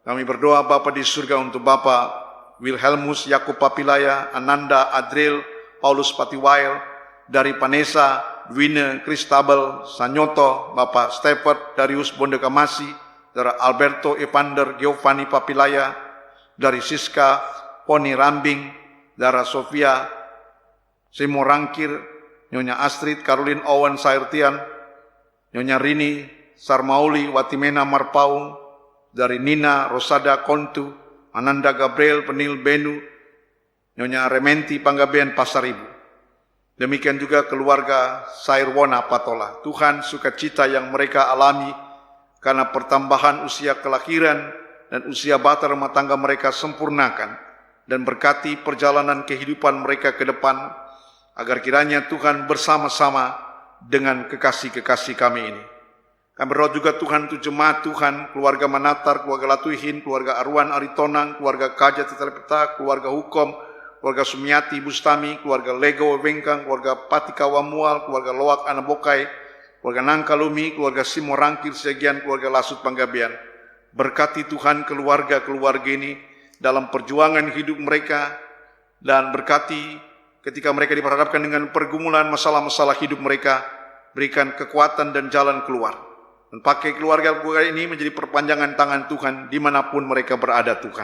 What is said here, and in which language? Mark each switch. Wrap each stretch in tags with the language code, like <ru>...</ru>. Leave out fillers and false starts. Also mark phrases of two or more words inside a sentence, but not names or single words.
<id>Kami berdoa Bapa di surga untuk Bapak Wilhelmus Yakub Papilaya, Ananda Adril, Paulus Patiwail, dari Panesa, Dwine Kristabel Sanyoto, Bapak Stephen Darius Bondekamasi, dari Alberto Evander Giovanni Papilaya, dari Siska Poni Rambing, dari Sofia Simorangkir, Nyonya Astrid Caroline Owen Sairtian, Nyonya Rini Sarmauli Watimena Marpaung, dari Nina Rosada Kontu, Ananda Gabriel Penil Benu, Nyonya Rementi Panggabean Pasaribu. Demikian juga keluarga Sairwona Patola. Tuhan, sukacita yang mereka alami karena pertambahan usia kelahiran dan usia bata rumah tangga mereka sempurnakan, dan berkati perjalanan kehidupan mereka ke depan, agar kiranya Tuhan bersama-sama dengan kekasih-kekasih kami ini. Kami berdoa juga Tuhan untuk jemaat Tuhan, keluarga Manatar, keluarga Latuhin, keluarga Arwan Aritonang, keluarga Kaja Tetelepeta, keluarga Hukom, keluarga Sumiati Bustami, keluarga Lego Wengkang, keluarga Patika Wamual, keluarga Loak Anabokai, keluarga Nangkalumi, keluarga Simorangkir Segian, keluarga Lasut Panggabean. Berkati Tuhan keluarga-keluarga ini dalam perjuangan hidup mereka, dan berkati ketika mereka diperhadapkan dengan pergumulan masalah-masalah hidup mereka, berikan kekuatan dan jalan keluar. Dan pakai keluarga-keluarga ini menjadi perpanjangan tangan Tuhan dimanapun mereka berada Tuhan.</id>